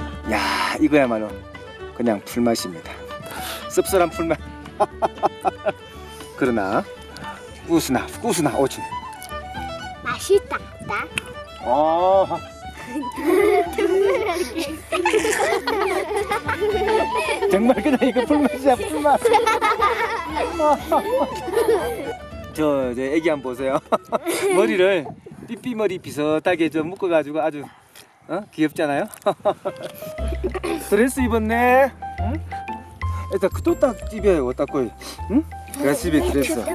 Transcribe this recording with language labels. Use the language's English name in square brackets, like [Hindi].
[Korean] 야, 이거야말로 그냥 풀맛입니다. 씁쓸한 풀맛. 그러나 [Russian] вкусно, вкусно очень. [Korean] 맛있다. 나. 아. 정말 그냥 이거 풀맛이야, 풀맛. 저 애기 한번 보세요. 머리를 삐삐머리 비슷하게 좀 묶어가지고 아주 귀엽잖아요. 드레스 입었네. 응? [Russian] Это кто так тебе вот такой, 응? красивый дресс?